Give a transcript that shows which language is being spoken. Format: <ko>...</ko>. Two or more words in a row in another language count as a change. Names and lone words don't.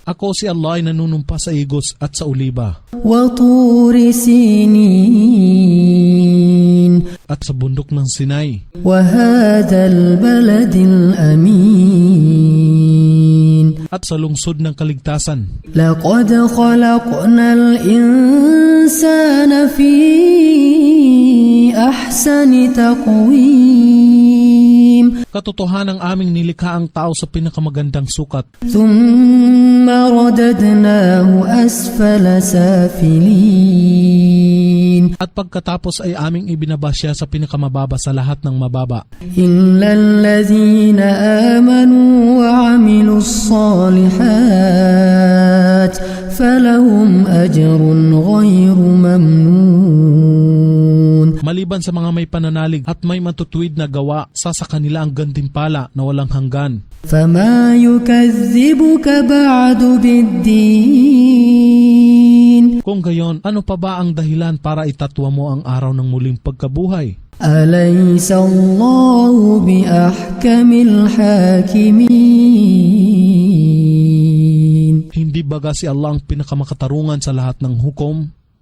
<tl>Ako si Allah ay nanunumpa sa igos at sa oliba,</tl> <ar>وطور سينين.</ar> <tl>at sa bundok ng Sinai,</tl> <ar>وهذا البلد الأمين.</ar> <tl>at sa lungsod ng kaligtasan.</tl> <ar>لقد خلقنا الإنسان في أحسن تقويم.</ar> <tl>Katotohanang aming nilikha ang tao sa pinakamagandang sukat,</tl> <ar>ثم رددناه أسفل سافلين.</ar> <tl>at pagkatapos ay aming ibinaba siya sa pinakamababa sa lahat ng mababa.</tl> <ar>إلا الذين آمنوا وعملوا الصالحات فلهم أجر غير ممنون.</ar> <tl>Maliban sa mga may pananalig at may matutuwid na gawa, sa kanila ang gantimpala na walang hanggan.</tl> <ar>فما يكذبك بعد بالدين.</ar> <tl>Kung gayon, ano pa ba ang dahilan para itatwa mo ang araw ng muling pagkabuhay?</tl> <ar>أليس الله بأحكم الحاكمين.</ar> <tl>Hindi baga si Allah ang pinakamakatarungan sa lahat ng hukom?</tl>